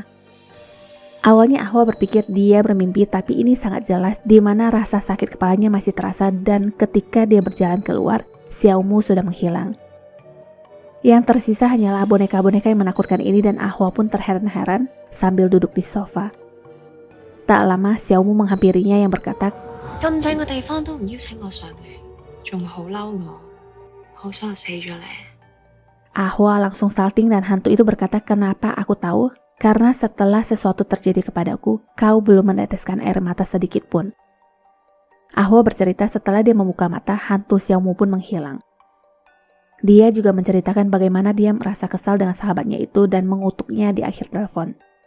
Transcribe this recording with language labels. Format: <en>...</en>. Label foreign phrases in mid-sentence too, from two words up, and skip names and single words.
<id>Awalnya Ahwa berpikir dia bermimpi, tapi ini sangat jelas di mana rasa sakit kepalanya masih terasa dan ketika dia berjalan keluar, Xiaomu sudah menghilang. Yang tersisa hanyalah boneka-boneka yang menakutkan ini dan Ahwa pun terheran-heran sambil duduk di sofa. Tak lama Xiaomu menghampirinya yang berkata,</id> <yue>"咁正嘅地方都唔邀請我上嚟，仲好嬲我，好想我死咗你."</yue> <id>Ahwa langsung salting dan hantu itu berkata, "Kenapa aku tahu? Karena setelah sesuatu terjadi kepadaku, kau belum meneteskan air mata sedikit pun." Ahwa bercerita setelah dia membuka mata, hantu Xiaomu pun menghilang. Dia juga menceritakan bagaimana dia merasa kesal dengan sahabatnya itu dan mengutuknya di akhir telepon.</id>